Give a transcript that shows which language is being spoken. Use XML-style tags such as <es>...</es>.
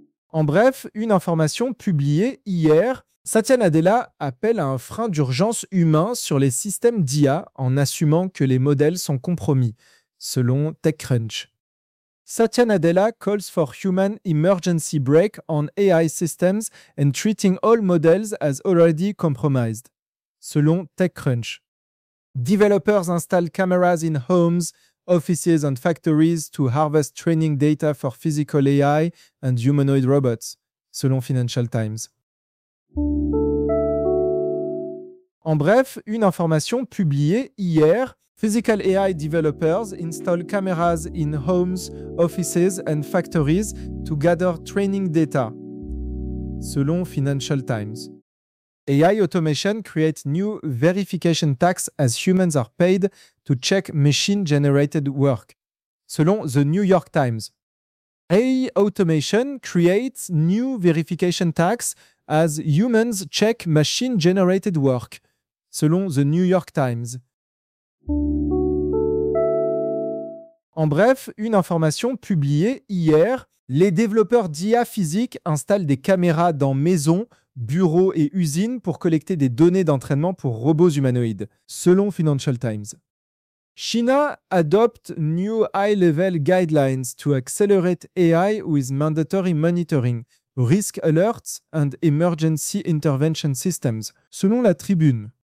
<fr>En bref, une information publiée hier, Satya Nadella appelle à un frein d'urgence humain sur les systèmes d'IA en assumant que les modèles sont compromis, selon TechCrunch.</fr> <en>Satya Nadella calls for human emergency brake on AI systems and treating all models as already compromised, selon TechCrunch. Developers install cameras in homes, offices and factories to harvest training data for physical AI and humanoid robots, selon Financial Times.</en> <fr>En bref, une information publiée hier.</fr> <en>Physical AI developers install cameras in homes, offices and factories to gather training data, selon Financial Times. AI automation creates new verification tax as humans are paid to check machine-generated work, selon The New York Times. AI automation creates new verification tax as humans check machine-generated work, selon The New York Times.</en> <fr>En bref, une information publiée hier, les développeurs d'IA physique installent des caméras dans maisons, bureaux et usines pour collecter des données d'entraînement pour robots humanoïdes, selon Financial Times.</fr> <en>China adopte new high-level guidelines to accelerate AI with mandatory monitoring, risk alerts and emergency intervention systems, selon la Tribune.</en>